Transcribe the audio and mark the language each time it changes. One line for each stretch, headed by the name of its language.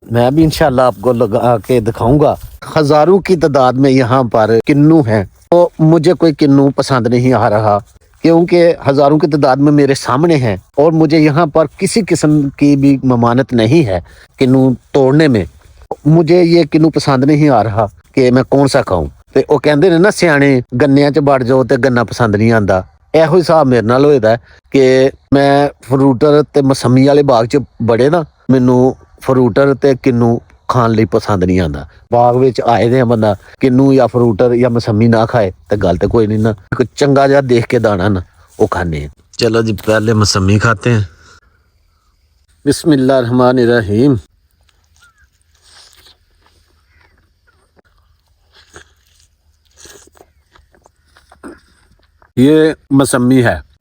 Hindi: मैं भी इंशाल्लाह आपको लगा के दिखाऊंगा। हजारों की तादाद में यहाँ पर किन्नू है, तो मुझे कोई किन्नू पसंद नहीं आ रहा क्योंकि हजारों की तादाद में मेरे सामने हैं और मुझे यहाँ पर किसी किस्म की भी ममानत नहीं है किन्नू तोड़ने में। मुझे ये किन्नू पसंद नहीं आ रहा कि मैं कौन सा खाऊं।
Punjabi: ते ਉਹ ਕਹਿੰਦੇ ਨੇ ਨਾ ਸਿਆਣੇ ਗੰਨਿਆਂ 'ਚ ਵੜ ਜਾਓ ਤੇ ਗੰਨਾ ਪਸੰਦ ਨਹੀਂ ਆਂਦਾ। ਇਹੋ ਹਿਸਾਬ ਮੇਰੇ ਨਾਲ ਹੋਇਆ ਕਿ ਮੈਂ ਫਰੂਟਰ ਤੇ ਮਸੰਮੀ ਵਾਲੇ ਬਾਗ 'ਚ ਬੜੇ ਨਾ, ਮੈਨੂੰ ਫਰੂਟਰ ਤੇ ਕਿੰਨੂ ਖਾਣ ਲਈ ਪਸੰਦ ਨਹੀਂ ਆਂਦਾ। ਬਾਗ ਵਿੱਚ ਆਏ ਦੇ ਆ, ਬੰਦਾ ਕਿੰਨੂ ਜਾਂ ਫਰੂਟਰ ਜਾਂ ਮਸੰਮੀ ਨਾ ਖਾਏ ਤੇ ਗੱਲ ਤੇ ਕੋਈ ਨਹੀਂ ਨਾ। ਕੋਈ ਚੰਗਾ ਜਿਹਾ ਦੇਖ ਕੇ ਦਾਣਾ ਨਾ ਉਹ ਖਾਣੇ।
Hindi: चलो जी पहले मसम्मी खाते हैं। बिस्मिल्लाह रहमान रहीम। ये मसम्मी है।